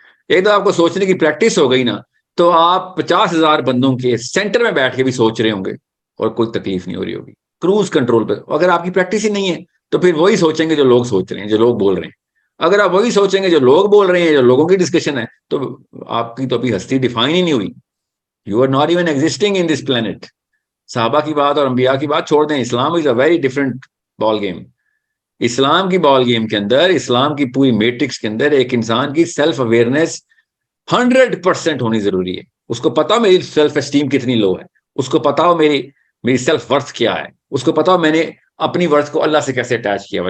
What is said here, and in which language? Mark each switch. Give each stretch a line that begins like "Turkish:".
Urdu: ایک دو آپ کو سوچنے کی پریکٹس ہو گئی نا، تو آپ 50,000 بندوں کے سینٹر میں بیٹھ کے بھی سوچ رہے ہوں گے اور کوئی تکلیف نہیں ہو رہی ہوگی. کروز کنٹرول پہ. اگر آپ کی پریکٹس ہی نہیں ہے تو پھر وہی سوچیں گے جو لوگ سوچ رہے ہیں، جو لوگ بول رہے ہیں. اگر آپ وہی سوچیں گے جو لوگ بول رہے ہیں، جو لوگوں کی ڈسکشن ہے، تو آپ کی تو ابھی ہستی ڈیفائن ہی نہیں ہوئی.
English: You are not even existing in this planet.
Urdu: صحابہ کی بات اور انبیاء کی بات چھوڑ دیں.
English: Islam is a very different ball game.
Urdu: اسلام کی بال گیم کے اندر، اسلام کی پوری میٹرکس کے اندر ایک انسان کی سیلف اویئرنیس 100% ہونی ضروری ہے. اس کو پتا میری سیلف اسٹیم کتنی لو ہے، اس کو پتا ہو میری سیلف ورتھ کیا ہے، اس کو پتا ہو میں نے اپنی ورتھ کو اللہ سے کیسے اٹیچ کیا ہوا.